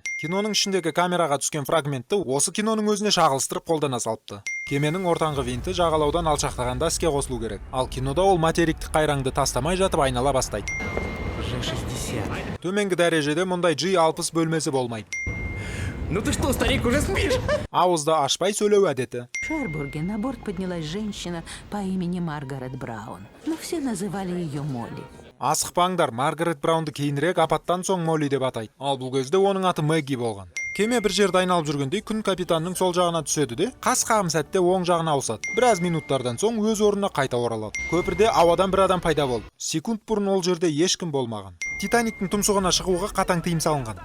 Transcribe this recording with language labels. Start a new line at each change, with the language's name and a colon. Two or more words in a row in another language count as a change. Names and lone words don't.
Kazakh: Киноның ішіндегі камераға түскен фрагментті осы киноның өзіне шағылыстырып қолдана салыпты. Кеменің ортаңғы винті жағалаудан алшақтағанда іске қосылу керек. Ал кинода ол материктік қайраңды тастамай жатып айнала бастайды. G60. Төменгі дәрежеде мұндай G60 бөлмесі болмайды.
Russian: Ну ты что, старик, уже спишь?
Kazakh: Ауызды ашпай сөйлеу әдеті.
Russian: В Шербурге на борт поднялась женщина по имени Маргарет Браун, но все называли ее Молли.
Kazakh: Асықпаңдар, Маргарет Браунды кейінірек апаттан соң Молли деп атайды. Ал бұл кезде оның аты Мэгги болған. Кеме бір жерді айналып жүргенде күн капитанның сол жағына түседі де, қас қағым сәтте оң жағына ауысады. Біраз минуттардан соң өз орнына қайта оралады. Көпірде ауадан бір адам пайда болды. Секунд бұрын ол жерде ешкім болмаған. Титаниктің тұмсығына шығуға қатаң тыйым салынған.